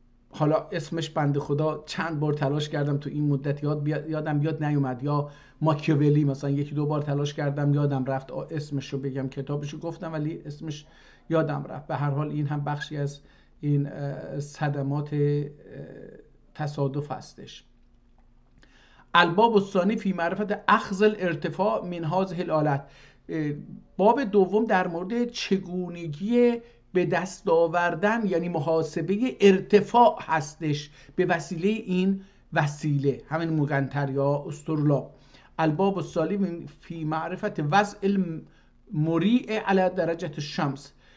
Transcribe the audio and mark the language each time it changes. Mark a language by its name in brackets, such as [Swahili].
[Persian] حالا اسمش بنده خدا چند بار تلاش کردم تو این مدت یادم بیاد نیومد، یا ماکیاولی مثلا 1-2 بار تلاش کردم یادم رفت اسمش رو بگم، کتابش رو گفتم ولی اسمش یادم رفت. به هر حال این هم بخشی از این صدمات تصادف هستش. [Arabic] الباب الثانی فی معرفت اخذ الارتفاع من هذه الآلات. [Persian] باب دوم در مورد چگونگی به دست آوردن یعنی محاسبه ارتفاع هستش به وسیله این وسیله، همین مگنتر یا استرلاب. [Arabic] الباب الثالث فی معرفت وضع المریع علی درجه الشمس.